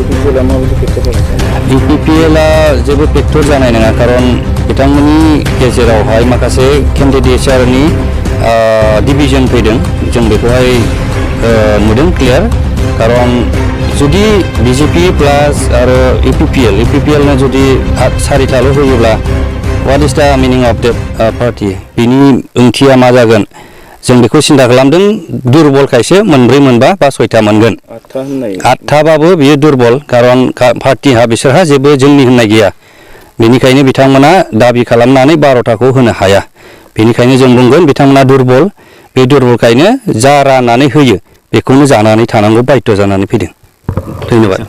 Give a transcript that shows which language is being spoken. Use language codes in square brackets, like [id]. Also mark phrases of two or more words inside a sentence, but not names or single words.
[brx] UPPL जेबो फेक्टर जानाय नङा कारन बिथांमोननि गेजेरावहाय माखासे केन्डिडेटफोरनि डिभिजन फैदों जों बेखौहाय नुदों क्लियार खारन जुदि बिजेपि प्लास आरो इउपिपिएल ना जुदि 4थाल' होयोब्ला [en] what is the meaning of that party [brx] बिनि ओंथिया मा जागोन जों बेखौ सिन्था खालामदों दुरबलखायसो 4 मोनबा बा 6था मोनगोन 8थाबाबो बियो दुरबल खारन पार्टीहा बिसोरहा जेबो जोंनि होननाय गैया बेनिखायनो बिथांमोना दाबि खालामनानै 12थाखौ होनो हाया बेनिखायनो जों बुंगोन बिथांमोना दुरबल बे दुरबलखायनो जा राननानै होयो बेखौनो जानानै थानांगौ बाध्य जानानै फैदों धन्यबाद